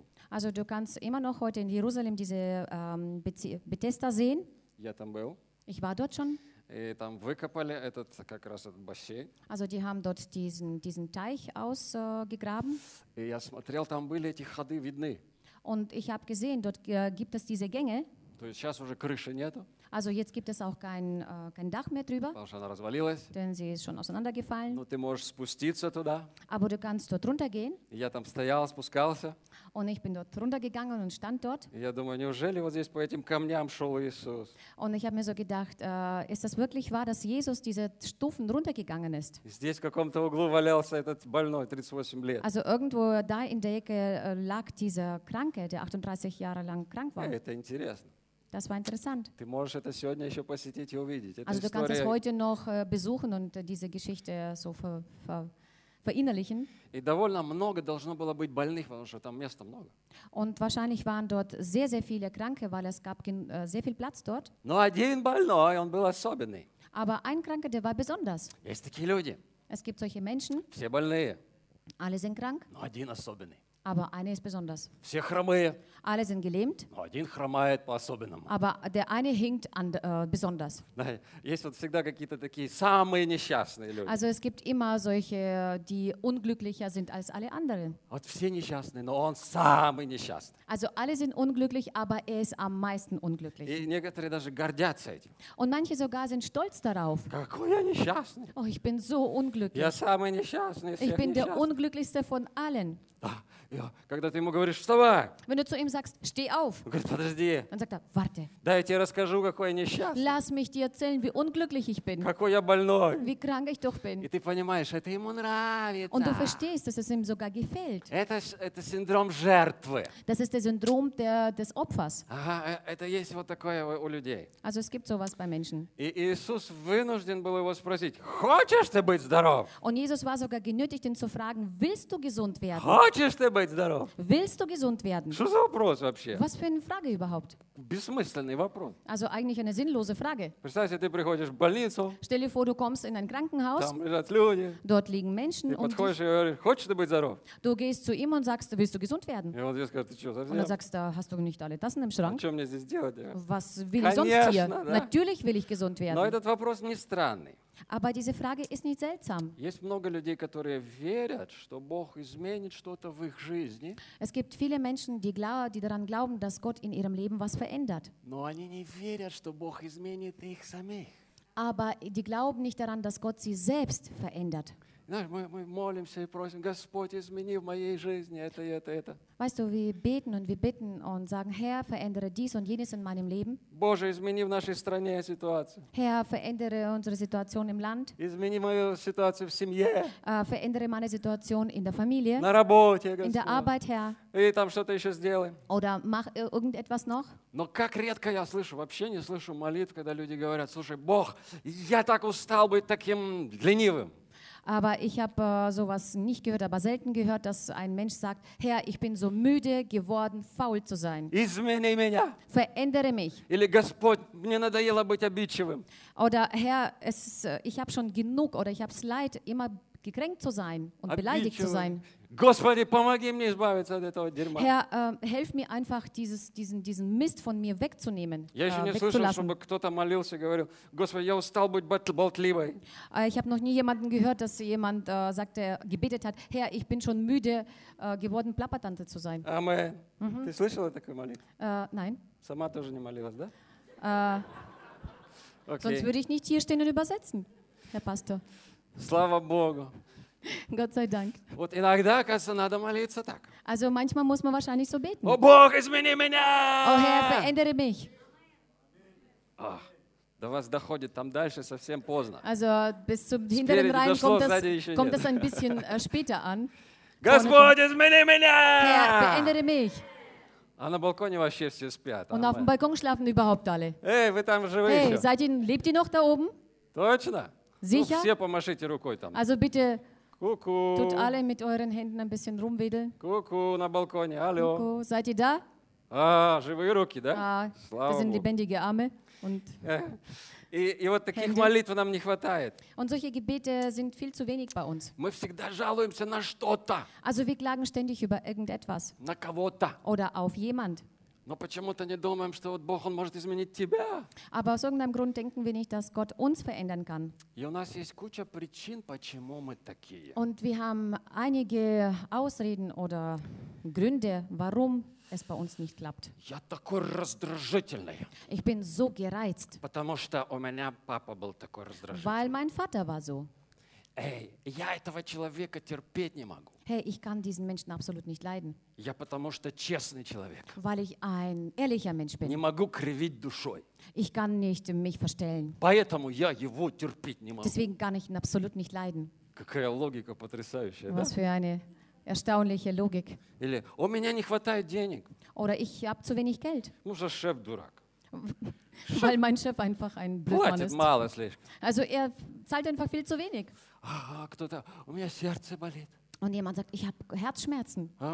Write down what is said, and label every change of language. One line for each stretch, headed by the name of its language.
German: Also du kannst immer noch heute in Jerusalem diese Bethesda sehen. Ich war dort schon.
Russian: И там выкопали этот как раз этот бассейн.
German: Also die haben dort diesen Teich ausgegraben.
Russian: И я смотрел, там были эти ходы видны.
German: Und ich habe gesehen, dort gibt es diese Gänge.
Russian: То есть сейчас уже крыши нету.
German: Also jetzt gibt es auch kein Dach mehr drüber.
Russian: Потому что она развалилась.
German: Denn sie ist schon auseinandergefallen.
Russian: Но ты можешь спуститься туда.
German: Aber du kannst dort runtergehen.
Russian: Я там стоял, спускался.
German: Und ich bin dort runtergegangen und stand dort.
Russian: Я думаю, неужели вот здесь по этим камням шел Иисус?
German: Und ich habe mir so gedacht, ist das wirklich wahr, dass Jesus diese Stufen runtergegangen ist?
Russian: Здесь в каком-то углу валялся этот больной, 38 лет.
German: Also irgendwo da in der Ecke lag dieser Kranke, der 38 Jahre lang krank war.
Russian: Это интересно.
German: Das war interessant.
Russian: Ты можешь это сегодня еще посетить и увидеть.
German: Also du kannst es heute noch besuchen und diese Geschichte so verinnerlichen.
Russian: И довольно много должно было быть больных, потому что там места много.
German: Und wahrscheinlich waren dort sehr, sehr viele Kranke, weil es gab sehr viel Platz dort.
Russian: Но один больной, он был особенный.
German: Aber ein Kranke, der war besonders.
Russian: Есть такие люди.
German: Es gibt solche Menschen.
Russian: Все больные.
German: Alle sind krank.
Russian: Но один особенный.
German: Aber eine ist besonders.
Russian: Все хромые.
German: Alle sind gelähmt.
Russian: Один хромает по-особенному.
German: Aber der eine hinkt besonders.
Russian: Есть вот всегда какие-то такие самые несчастные люди.
German: Also es gibt immer solche, die unglücklicher sind als alle anderen.
Russian: Вот все несчастные, но он самый несчастный.
German: Also alle sind unglücklich, aber er ist am meisten unglücklich.
Russian: И некоторые даже гордятся этим.
German: Und manche sogar sind stolz darauf.
Russian: Какой я несчастный.
German: Oh, ich bin so unglücklich.
Russian: Я самый несчастный.
German: Ich bin der unglücklichste von allen.
Russian: Ja, когда ты ему говоришь, вставай.
German: Wenn du zu ihm sagst, steh auf.
Russian: Он говорит, подожди.
German: Dann sagt er, warte.
Russian: Дай я тебе расскажу, какой я несчастный.
German: Lass mich dir erzählen, wie unglücklich ich bin.
Russian: Какой я больной.
German: Wie krank ich doch bin.
Russian: И ты понимаешь, это ему нравится.
German: Und du verstehst, dass es ihm sogar gefällt.
Russian: Это синдром жертвы.
German: Das ist der Syndrom des Opfers.
Russian: Ага, это есть вот такое у людей.
German: Also es gibt sowas bei Menschen.
Russian: И Иисус вынужден был его спросить, хочешь ты быть здоров?
German: Und Jesus war sogar genötigt, ihn zu fragen, willst du gesund werden?
Russian: Хочешь ты быть здоров?
German: Willst du gesund werden?
Russian: Что за вопрос вообще?
German: Was für eine Frage überhaupt?
Russian: Бессмысленный вопрос.
German: Also eigentlich eine sinnlose Frage.
Russian: Представь себе, ты приходишь в больницу.
German: Stell dir vor, du kommst in ein Krankenhaus.
Russian: Там лежат люди.
German: Dort liegen Menschen.
Russian: Ты подходишь и говоришь, хочешь ты быть здоров?
German: Du gehst zu ihm und sagst, willst du gesund werden?
Russian: И он тебе скажет, ты что, совсем?
German: Und er sagt, da hast du nicht alle Tassen im Schrank?
Russian: А что мне здесь делать?
German: Was will ich sonst hier? Да? Natürlich will ich gesund werden.
Russian: Но этот вопрос не странный.
German: Aber diese Frage ist nicht seltsam.
Russian: Есть много людей, которые верят, что Бог изменит что-то в их жизни.
German: Es gibt viele Menschen, die daran glauben, dass Gott in ihrem Leben was verändert.
Russian: Но они не верят, что Бог изменит их самих.
German: Aber die glauben nicht daran, dass Gott sie selbst verändert.
Russian: Знаешь, мы молимся и просим, Господь, измени в моей жизни это.
German: Weißt du, wir beten und sagen, Herr, verändere dies und jenes in meinem Leben.
Russian: Боже, измени в нашей стране ситуацию.
German: Herr, verändere unsere Situation im Land.
Russian: Измени мою ситуацию в семье.
German: Verändere meine Situation in der Familie.
Russian: На работе, Господь.
German: In der Arbeit, Herr.
Russian: И там что-то еще сделаем.
German: Oder mach irgendetwas noch.
Russian: Но как редко я слышу, вообще не слышу молитв, когда люди говорят, слушай, Бог, я так устал быть таким ленивым.
German: Aber ich habe sowas nicht gehört, aber selten gehört, dass ein Mensch sagt, Herr, ich bin so müde geworden, faul zu sein.
Russian: Измени меня.
German: Verändere mich.
Russian: Или, Господь, мне надоело быть обидчивым.
German: Oder Herr, ich habe schon genug oder ich habe es leid, immer gekränkt zu sein und
Russian: обидчивым.
German: Beleidigt zu sein.
Russian: Господи, помоги мне избавиться от этого дерьма.
German: Herr, helf mir einfach, diesen Mist von mir wegzunehmen.
Russian: Я еще не слышал, чтобы кто-то молился и говорил, Господи, я устал быть болтливой.
German: Ich habe noch nie jemanden gehört, dass jemand sagte, gebetet hat, Herr, ich bin schon müde geworden, Plappertante zu sein. Amen. Mm-hmm.
Russian: Ты слышала такую молитву?
German: Nein.
Russian: Сама тоже не молилась, да?
English: Okay.
German: Sonst würde ich nicht hier stehen und übersetzen, Herr Pastor.
Russian: Слава Богу.
German: Gott sei Dank.
Russian: Вот иногда, кажется, надо молиться так.
German: Also manchmal muss man wahrscheinlich so beten.
Russian: О, Бог, измени меня!
German: О, Herr, verändere mich.
Russian: Ach, до вас доходит, там дальше совсем поздно.
German: Also bis zum hinteren Reihen kommt das ein bisschen später an.
Russian: Господь, измени меня!
German: Herr, verändere mich.
Russian: А на балконе вообще все спят.
German: Und auf dem Balkon schlafen überhaupt alle.
Russian: Эй, вы там живы hey, еще?
German: Seid ihr, lebt ihr noch da oben?
Russian: Точно?
German: Sicher?
Russian: Ну, все помашите рукой там.
German: Also bitte...
Russian: Ку-ку. Тут
German: alle mit euren Händen ein bisschen rumwedeln.
Russian: Ку-ку на балконе. Алло. Ку-ку.
German: Seid ihr da?
Russian: А, живые руки, да? А, слава Богу.
German: Das sind lebendige Arme. Und
Russian: и вот таких Hände. Молитв нам не хватает.
German: Und solche Gebete sind viel zu wenig bei uns.
Russian: Мы всегда жалуемся на что-то.
German: Also wir klagen ständig über irgendetwas.
Russian: На кого-то.
German: Oder auf jemand.
Russian: Но почему-то не думаем, что вот Бог, Он может изменить тебя.
German: Aber aus irgendeinem Grund denken wir nicht, dass Gott uns verändern kann.
Russian: И у нас есть куча причин, почему мы такие.
German: Und wir haben einige Ausreden oder Gründe, warum es bei uns nicht klappt.
Russian: Я такой раздражительный.
German: Ich bin so gereizt.
Russian: Потому что у меня папа был такой раздражительный.
German: Weil mein Vater war so.
Russian: Эй, я этого человека терпеть не могу.
German: Hey, ich kann diesen Menschen absolut nicht leiden.
Russian: Я потому что честный человек.
German: Weil ich ein ehrlicher Mensch bin.
Russian: Не могу кривить душой.
German: Ich kann nicht mich verstellen.
Russian: Поэтому я его терпеть не могу.
German: Deswegen kann ich ihn absolut nicht leiden.
Russian: Какая логика потрясающая,
German: Was
Russian: да?
German: für eine erstaunliche Logik.
Russian: Или у меня не хватает денег.
German: Oder ich habe zu wenig Geld.
Russian: Ну, за шеф дурак.
German: Weil mein Chef einfach ein Blödmann ist.
Russian: Мало слишком.
German: Also er zahlt einfach viel zu wenig.
Russian: Ага, кто-то, у меня сердце болит.
German: Und jemand sagt, ich habe Herzschmerzen.